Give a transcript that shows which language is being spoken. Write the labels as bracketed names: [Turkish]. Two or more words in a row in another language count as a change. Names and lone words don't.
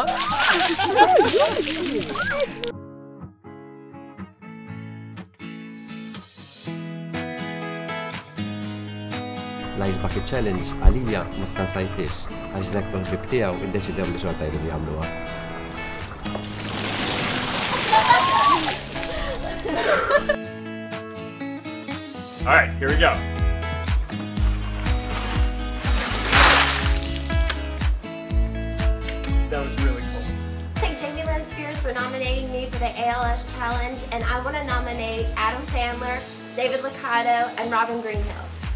[Maltese] L-Ice Bucket Challenge għalija ma skansajtix, għax Zek l-ħbib tiegħu iddeċidew li xorta jridu jagħmluha. [English] All right, here we go. That was really cool. Thank Jamie Lynn Spears for nominating me for the ALS Challenge, and I want to nominate Adam Sandler, David Liccardo, and Robin Greenhill.